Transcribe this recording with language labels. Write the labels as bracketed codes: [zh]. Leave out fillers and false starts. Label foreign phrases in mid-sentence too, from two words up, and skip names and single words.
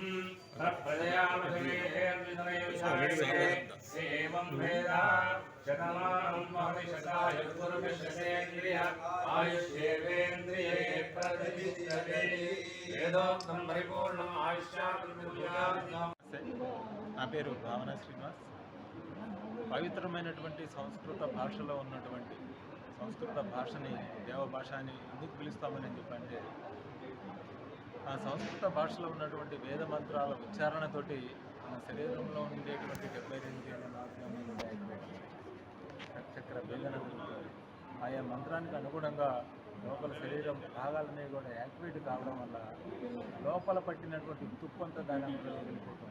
[sa] एवं वेदा शतमानं भवति शतायुर्पुरुषशतेन्द्रिय आयुष्येवेन्द्रिये प्रतिष्ठते वेदोक्तं परिपूर्णम् आयुष्यात्. [te] నా పేరు భావన శ్రీనివాస్. పవిత్రమైనటువంటి సంస్కృత భాషలో ఉన్నటువంటి సంస్కృత భాషని దేవభాష అని ఎందుకు పిలుస్తామని చెప్పంటే ఆ సంస్కృత భాషలో ఉన్నటువంటి వేద మంత్రాల ఉచ్చారణతోటి మన శరీరంలో ఉండేటువంటి 72 చక్ర వేదన ఆయా మంత్రానికి అనుగుణంగా లోపల శరీరం భాగాలనే కూడా యాక్టివేట్ కావడం వల్ల లోపల పట్టినటువంటి తుప్పంతా దాని అందులో వెళ్ళిపోతుంది.